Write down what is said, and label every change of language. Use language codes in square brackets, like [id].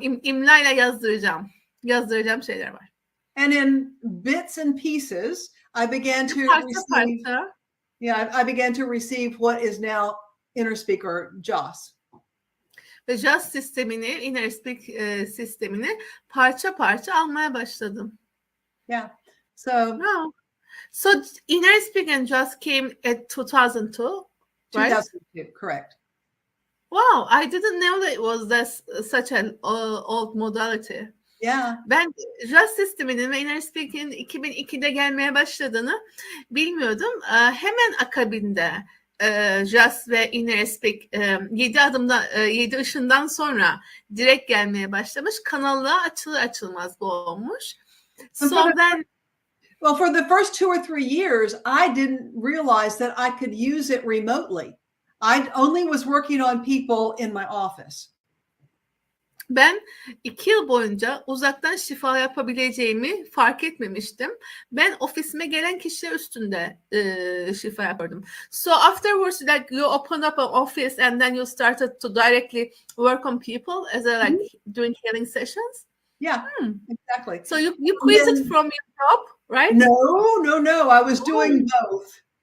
[tr] İmlayla yazdıracağım. Yazdıracağım şeyler var. [en] And in bits and pieces, I began to receive. Yeah, I began to receive what is now inner speaker JAWS. [tr] Ve JAWS sistemini, inner speak sistemini parça parça almaya başladım. [en] Yeah. So. So inner speak and JAWS came at 2002, right? 2002, correct. Wow, I didn't know that it was such an old modality. Yeah. [tr] Ben JAWS sisteminin ve Inner Speak'in 2002'de gelmeye başladığını bilmiyordum. Hemen akabinde JAWS ve Inner Speak 7 ışından sonra direkt gelmeye başlamış. Kanalla açılır açılmaz bu olmuş. [en] So then Well, for the first 2 or 3 years, I didn't realize that I could use it remotely. I only was working on people in my office. [tr] Ben 2 yıl boyunca uzaktan şifa yapabileceğimi fark etmemiştim. Ben ofisime gelen kişiler üstünde şifa yapardım. [en] So afterwards, like you open up an office and then you started to directly work on people as a like doing healing sessions. Yeah, exactly. So you quit it from your job, right? No. I was doing both.